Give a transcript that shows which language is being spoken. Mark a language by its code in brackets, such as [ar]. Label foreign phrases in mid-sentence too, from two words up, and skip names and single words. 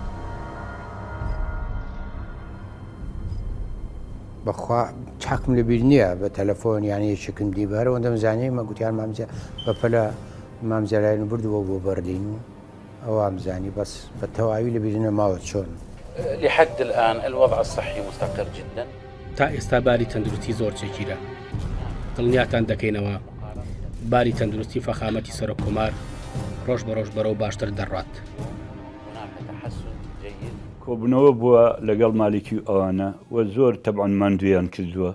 [ckb] بەخوا چاکم لەبیر نییە بە تەلەفۆن یانی شکم دی بەرەوە دەمزانێ مە گوتیان مامجە بەپەلە مامجەلایەن بردووە بۆ بەرلین و ئەو ئامزانی بەس بە تەواوی لەبیر نەماوە چۆن. [ar] لحد الآن الوضع الصحي مستقر جدا. [ckb] تا ئێستا باری تەندروستی زۆر چێکیرە. دڵنیاتان دەکەینەوە باری تەندروستی فەخامەتی سەرۆک کۆمار ڕۆژ بە ڕۆژ بەرەو باشتر دەڕات. کۆبوونەوە بووە لەگەڵ مالکی ئەوانە و زۆر تەبعاً ماندویان کردووە.